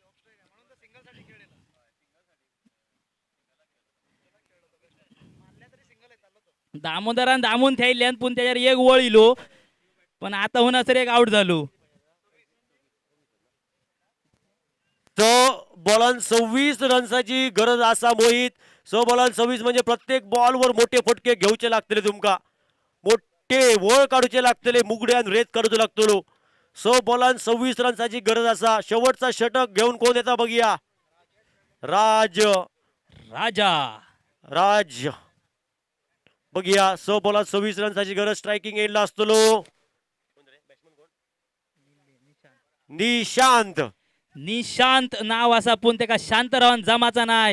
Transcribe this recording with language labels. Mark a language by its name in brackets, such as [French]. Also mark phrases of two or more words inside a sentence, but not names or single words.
[Konkani] दामोदरान दामून थ्यायल्यान पण त्याच्यावर एक वळ इलो, पण आता होणार सर एक आउट झालो. तो बॉलान 26 रनची गरज असा मोहित. 6 बॉलान 26 म्हणजे प्रत्येक बॉलवर मोठे फटके घेऊचे लागतले तुमका. मोठे वळ काढूचे लागतले, मुगड्यान रेत काढूचे लागतलो. बॉलान 26 रन्साची गरज असा. शेवटचा षटक घेऊन कोण येता बघूया. राज बघूया. बॉलात 26 रन्साची गरज. [English] striking endला [Konkani] असतो निशांत नाव असा पण त्याका शांत राहून जमाचा नाही.